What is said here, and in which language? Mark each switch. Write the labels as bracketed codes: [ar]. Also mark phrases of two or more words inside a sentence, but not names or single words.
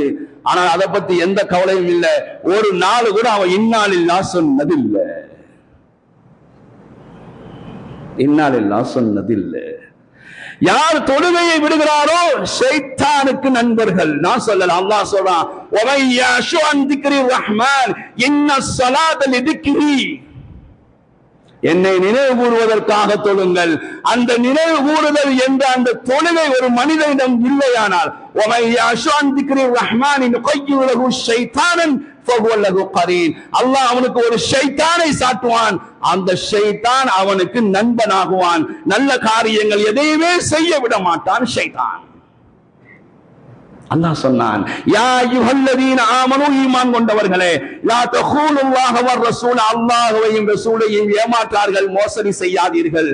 [ta] ஆனால் அதை பத்தி எந்த கவலையும் இல்லை. ஒரு நாள் கூட அவன் [ar] إنا لله [ta] சொன்னதில்லை, [ar] إنا لله [ta] சொன்னதில்லை. யார் தொழுகையை விடுகிறாரோ ஷைத்தானுக்கு நண்பர்கள். நான் சொல்லல, அல்லாஹ் சொல்றான், [ar] وَمَن يَعْشُ عَن ذِكْرِ الرَّحْمَنِ إِنَّ الصَّلَاةَ لِذِكْرِهِ [ta] என்னை நினைவு கூறுவதற்காக தொழுங்கள். அந்த நினைவு கூறுதல் என்ற அந்த தொழுகை ஒரு மனிதனிடம் இல்லையானால் [ar] وَمَن يَعْشُ عَن ذِكْرِ الرَّحْمَنِ نُقَيِّضْ لَهُ شَيْطَانًا فَهُوَ لَهُ قَرِينٌ. [ta] அல்லாஹ் அவனுக்கு ஒரு ஷைத்தானை சாட்டுவான், அந்த ஷைத்தான் அவனுக்கு நண்பனாகுவான். நல்ல காரியங்கள் எதையுமே செய்ய விட மாட்டான் ஷைத்தான். அல்லாஹ் சொன்னான், [ar] يا أيها الذين آمنوا, [ta] ஈமான் கொண்டவர்களே, [ar] لا تخونوا الله والرسول, [ta] அல்லாஹ்வையும் ரசூலையும் ஏமாற்றார்கள், மோசடி செய்யாதீர்கள்.